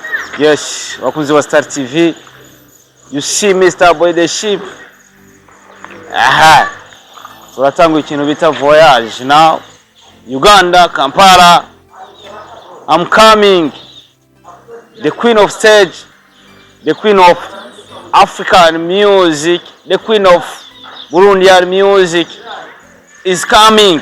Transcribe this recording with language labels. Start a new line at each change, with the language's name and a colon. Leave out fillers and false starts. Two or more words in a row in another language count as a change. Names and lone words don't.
Swahili: Yes, wakunzi wa Star TV.
English: You see me Starboy the ship.
Rundi: Aha. Turatanga ikintu bita voyage now. Uganda, Kampala.
English: I'm coming. The queen of stage, the queen of African music, the queen of Burundian music is coming.